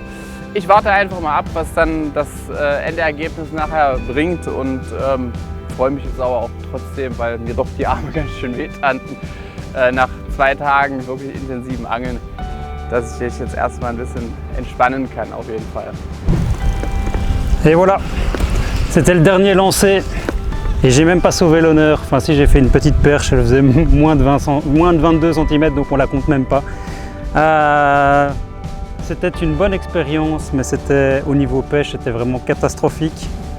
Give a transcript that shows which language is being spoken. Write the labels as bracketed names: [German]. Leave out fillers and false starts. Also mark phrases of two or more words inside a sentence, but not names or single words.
[German] Ich warte einfach mal ab, was dann das Endergebnis nachher bringt und freue mich jetzt aber auch trotzdem, weil mir doch die Arme ganz schön wehtaten nach 2 Tagen wirklich intensiven Angeln, dass ich mich jetzt erstmal ein bisschen entspannen kann auf jeden Fall. [French] Et voilà, c'était le dernier lancé et j'ai même pas sauvé l'honneur. Enfin si, j'ai fait une petite perche, elle faisait moins de 22 cm, donc on la compte même pas. C'était une bonne expérience, mais c'était au niveau pêche, c'était vraiment catastrophique.